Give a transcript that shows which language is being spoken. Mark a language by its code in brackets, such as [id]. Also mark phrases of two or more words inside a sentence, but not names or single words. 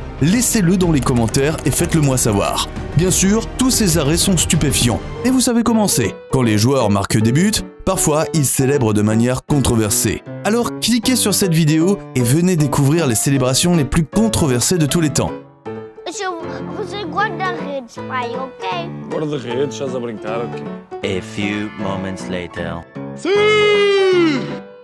[fr] Laissez-le dans les commentaires et faites-le moi savoir. Bien sûr, tous ces arrêts sont stupéfiants. Et vous savez comment c'est. Quand les joueurs marquent des buts, parfois ils célèbrent de manière controversée. Alors cliquez sur cette vidéo et venez découvrir les célébrations les plus controversées de tous les temps. [pt] Você guarda redes, pai, ok? Guarda-redes, estás a brincar aqui. [en] A few moments later. [pt] Sim!